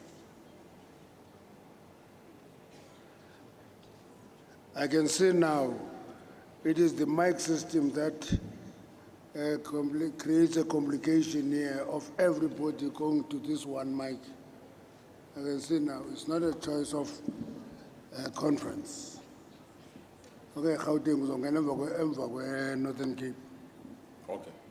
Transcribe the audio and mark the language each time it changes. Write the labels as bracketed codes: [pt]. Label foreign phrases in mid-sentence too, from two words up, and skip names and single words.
[en] I can see now it is the mic system that creates a complication here of everybody going to this one mic. I can see now it's not a choice of conference. [zu] Okay, Gauteng uzongena emva kwe Northern Cape. [en] Okay.